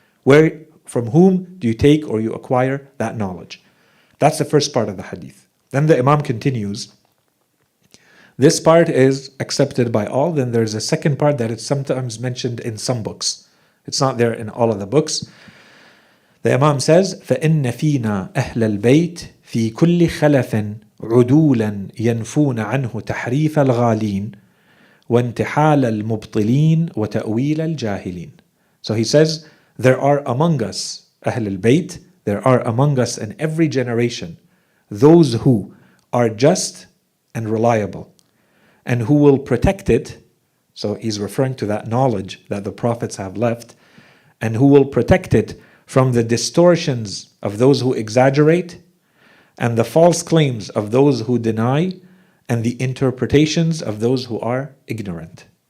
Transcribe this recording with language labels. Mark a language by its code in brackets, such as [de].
[en] From whom do you take or you acquire that knowledge? That's the first part of the hadith. Then the Imam continues. This part is accepted by all. Then there's a second part that is sometimes mentioned in some books. It's not there in all of the books. The Imam says, [ar] فَإِنَّ فِينَا أَهْلَ الْبَيْتِ في كل خلف عدولا ينفون عنه تحريف الغالين وانتحال المبطلين وتأويل الجاهلين. [en] So he says, there are among us, أهل البيت, there are among us in every generation, those who are just and reliable, and who will protect it. So he's referring to that knowledge that the prophets have left, and who will protect it from the distortions of those who exaggerate, and the false claims of those who deny, and the interpretations of those who are ignorant.